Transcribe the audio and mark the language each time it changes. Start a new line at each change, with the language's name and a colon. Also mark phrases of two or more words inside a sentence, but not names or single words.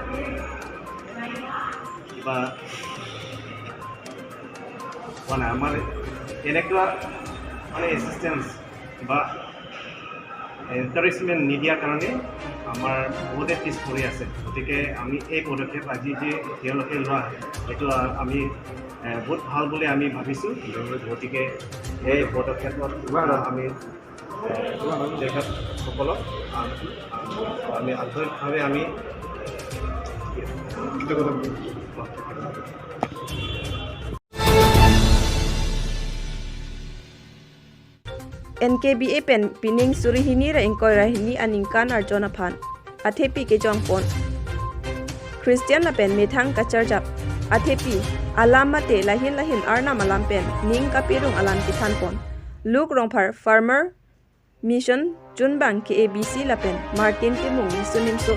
Assamese: কিবা মানে আমাৰ এনেকুৱা মানে এছিষ্টেঞ্চ বা এনকাৰেজমেণ্ট নিদিয়াৰ কাৰণে আমাৰ বহুতে পিছ পৰি আছে গতিকে আমি এই পদক্ষেপ আজি যে তেওঁলোকে লোৱা এইটো আমি বহুত ভাল বুলি আমি ভাবিছোঁ গতিকে এই পদক্ষেপত আমি তেখেতসকলক আমি আন্তৰিকভাৱে আমি
Karbi: NKBA pen pining surihini ra engkoi rahini aningkan arjona phan athepi ke jongpon Christian la pen methang kacharjap athepi alamate lahin arna malam pen ning kapirung alam kithan pon luk rongphar farmer Mission Junbang KABC lapen Martin Timung Sunimso